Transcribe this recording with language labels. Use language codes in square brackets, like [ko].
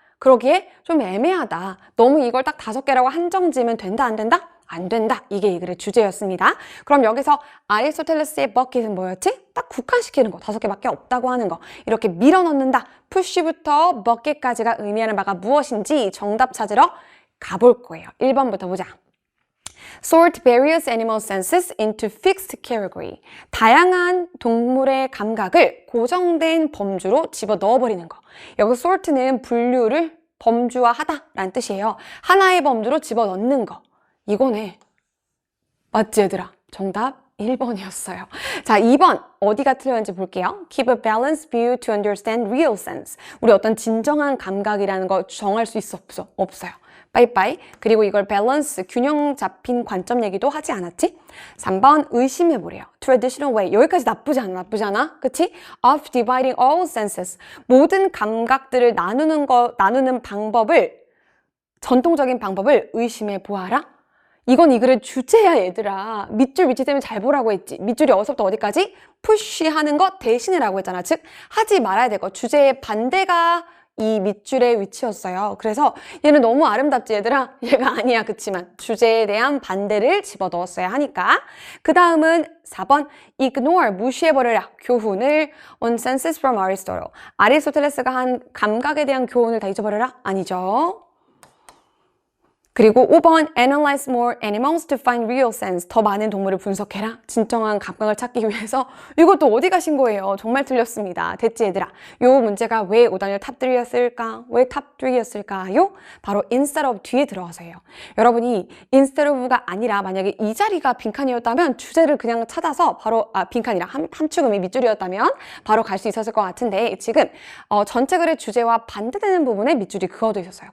[ko] 그러기에 좀 애매하다. 너무 이걸 딱 5개라고 한정 지으면 된다, 안 된다? 안 된다. 이게 이 글의 주제였습니다. 그럼 여기서 아리스토텔레스의 버킷은 뭐였지? 딱 국한시키는 거. 5개밖에 없다고 하는 거. 이렇게 밀어넣는다. 푸시부터 버킷까지가 의미하는 바가 무엇인지 정답 찾으러 가볼 거예요. 1번부터 보자. [en] Sort various animal senses into fixed category. [ko] 다양한 동물의 감각을 고정된 범주로 집어 넣어버리는 거. 여기서 sort는 분류를 범주화하다 라는 뜻이에요. 하나의 범주로 집어 넣는 거. 이거네. 맞지, 얘들아? 정답 1번이었어요. 자, 2번 어디가 틀렸는지 볼게요. [en] Keep a balanced view to understand real sense. [ko] 우리 어떤 진정한 감각이라는 거 정할 수 있어, 없어? 없어요. 빠이빠이. 그리고 이걸 밸런스, 균형 잡힌 관점 얘기도 하지 않았지? 3번 의심해보래요. [en] Traditional way. [ko] 여기까지 나쁘지 않아? 그치? [en] Of dividing all senses. [ko] 모든 감각들을 나누는 방법을, 전통적인 방법을 의심해보아라. 이건 이 글의 주제야, 얘들아. 밑줄 위치 때문에 잘 보라고 했지. 밑줄이 어디서부터 어디까지? 푸쉬하는 것 대신이라고 했잖아. 즉, 하지 말아야 될 것. 주제의 반대가 이 밑줄의 위치였어요. 그래서 얘는 너무 아름답지, 얘들아? 얘가 아니야, 그치만. 주제에 대한 반대를 집어넣었어야 하니까. 그 다음은 4번 ignore, 무시해버려라. 교훈을 [en] on senses from Aristotle. [ko] 아리스토텔레스가 한 감각에 대한 교훈을 다 잊어버려라? 아니죠. 그리고 5번 [en] Analyze more animals to find real sense. [ko] 더 많은 동물을 분석해라. 진정한 감각을 찾기 위해서. 이것도 어디 가신 거예요? 정말 틀렸습니다. 됐지, 얘들아? 요 문제가 왜 5단열 탑 3였을까? 왜 탑 3였을까요? 바로 instead of 뒤에 들어가서예요. 여러분이 instead of가 아니라 만약에 이 자리가 빈칸이었다면 주제를 그냥 찾아서 바로 빈칸이라 함축음이 밑줄이었다면 바로 갈 수 있었을 것 같은데 지금 전체 글의 주제와 반대되는 부분에 밑줄이 그어져 있었어요.